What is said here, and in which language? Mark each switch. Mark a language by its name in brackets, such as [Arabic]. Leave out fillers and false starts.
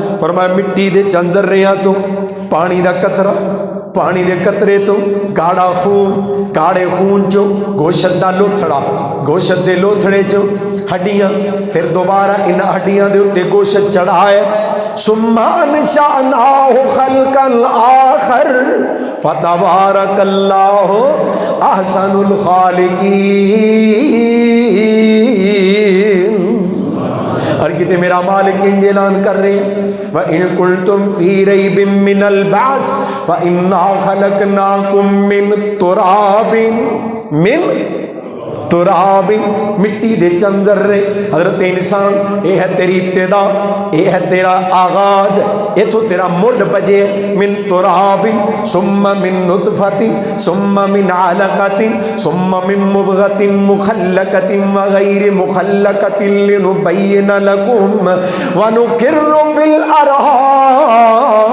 [Punjabi] فرمایا مٹی دے چند ذریاں تو پانی دا قطرہ, پانی دے قطرے تو گاڑا خون, گاڑے خون چو گوشت دا لوتھڑا, گوشت دے لوتھڑے چو ہڈیاں, پھر دوبارہ ان ہڈیاں دے اتے گوشت چڑھائے. [Arabic] ثم انشأناہ خلقا آخر فتبارک اللہ احسن الخالقین. [Urdu] اور کہتے میرا مالک انج اعلان کر رہے ہیں [Arabic] وَإِن كُنتُمْ فِي رَيْبٍ مِّنَ الْبَعْثِ فَإِنَّا خَلَقْنَاكُم مِّن تُرَابٍ. [Punjabi] مٹی دے چند ذرے. حضرت انسان یہ ہے تیری ابتدا, یہ ہے تیرا آغاز, یہ تو تیرا مڈ بجے. [Arabic] من تراب ثم من نطفة ثم من علقة ثم من مضغة مخلقة وغير مخلقة لنبين لكم ونقر في الأرحام